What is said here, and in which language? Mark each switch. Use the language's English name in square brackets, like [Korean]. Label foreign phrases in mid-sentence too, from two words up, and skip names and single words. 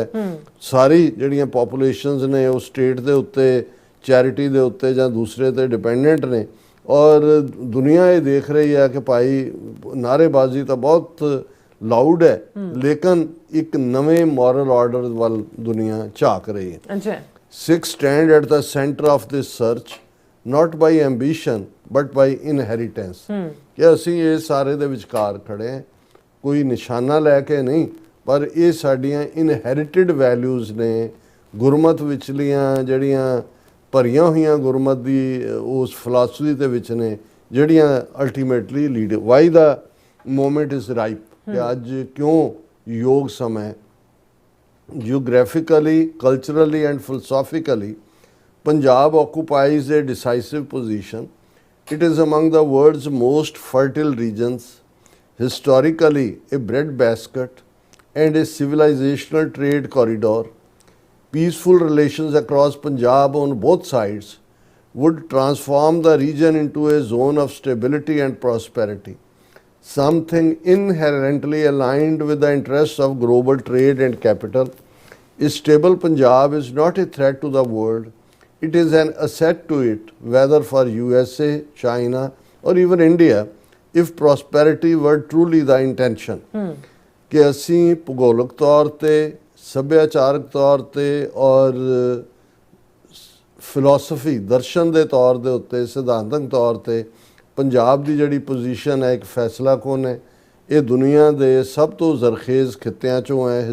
[Punjabi] ਸਾਰੀ ਜਿਹੜੀਆਂ ਪੋਪੂਲੇਸ਼ਨਸ ਨੇ ਉਹ ਸਟੇਟ ਦੇ ਉੱਤੇ, ਚੈਰਿਟੀ ਦੇ ਉੱਤੇ ਜਾਂ ਦੂਸਰੇ 'ਤੇ ਡਿਪੈਂਡੈਂਟ ਨੇ ਔਰ ਦੁਨੀਆ ਇਹ ਦੇਖ ਰਹੀ ਹੈ ਕਿ ਭਾਈ ਨਾਅਰੇਬਾਜ਼ੀ ਤਾਂ ਬਹੁਤ ਲਾਊਡ ਹੈ ਲੇਕਿਨ ਇੱਕ ਨਵੇਂ [English] moral order [Punjabi] ਵੱਲ ਦੁਨੀਆ ਝਾਕ ਰਹੀ ਹੈ। [English] Sikhs stand at the center of this search, not by ambition but by inheritance. [Punjabi] ਕਿ ਅਸੀਂ ਇਹ ਸਾਰੇ ਦੇ ਵਿਚਕਾਰ ਖੜੇ ਹਾਂ, ਕੋਈ ਨਿਸ਼ਾਨਾ ਲੈ ਕੇ ਨਹੀਂ, ਪਰ ਇਹ ਸਾਡੀਆਂ [English] inherited values [Punjabi] ਨੇ, ਗੁਰਮਤ ਵਿਚਲੀਆਂ ਜਿਹੜੀਆਂ ਭਰੀਆਂ ਹੋਈਆਂ ਗੁਰਮਤ ਦੀ ਉਸ ਫਿਲਾਸਫੀ ਦੇ ਵਿੱਚ ਨੇ, ਜਿਹੜੀਆਂ [English] ultimately lead why the moment is ripe [Punjabi] ਕਿ ਅੱਜ ਕਿਉਂ ਯੋਗ ਸਮਾਂ [English] geographically, culturally and philosophically Punjab occupies a decisive position. It is among the world's most fertile regions, historically a breadbasket and a civilizational trade corridor. Peaceful relations across Punjab on both sides would transform the region into a zone of stability and prosperity, something inherently aligned with the interests of global trade and capital. A stable Punjab is not a threat to the world. It is an asset to it, whether for USA, China or even India, if prosperity were truly the intention. [Punjabi] ਕਿ ਅਸੀਂ ਭੂਗੋਲਿਕ ਤੌਰ ਤੇ, ਸੱਭਿਆਚਾਰਕ ਤੌਰ ਤੇ ਔਰ ਫਿਲਾਸਫੀ ਦਰਸ਼ਨ ਦੇ ਤੌਰ ਦੇ ਉੱਤੇ, ਸਿਧਾਂਤਕ ਤੌਰ ਤੇ ਪੰਜਾਬ ਦੀ ਜਿਹੜੀ ਪੋਜੀਸ਼ਨ ਹੈ ਇੱਕ ਫੈਸਲਾ ਕੁਨ ਹੈ। ਇਹ ਦੁਨੀਆ ਦੇ ਸਭ ਤੋਂ ਜ਼ਰਖੇਜ਼ ਖਿੱਤਿਆਂ ਚੋਂ ਹੈ।